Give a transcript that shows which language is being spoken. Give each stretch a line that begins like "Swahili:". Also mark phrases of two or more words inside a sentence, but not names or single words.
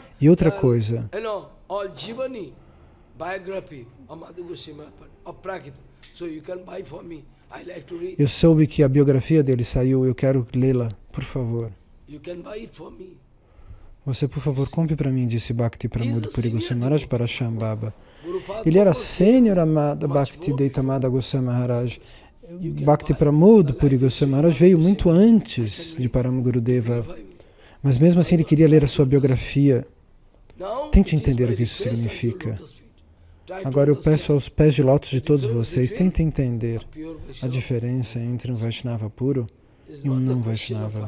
Portuguese: E outra coisa, eu soube que a biografia dele saiu, eu quero lê-la, por favor. Você, por favor, compre para mim, disse Bhakti Pramod Puri Goswami Maharaj para Shambhava. Ele era sênior amada Bhakti Deitamada Goswami Maharaj. Bhakti Pramod Puri Goswami Maharaj veio muito antes de Parama Gurudeva, mas mesmo assim ele queria ler a sua biografia. Tente entender o que isso significa. Agora eu peço aos pés de lótus de todos vocês, tentem entender a diferença entre um Vaishnava puro e um não Vaishnava.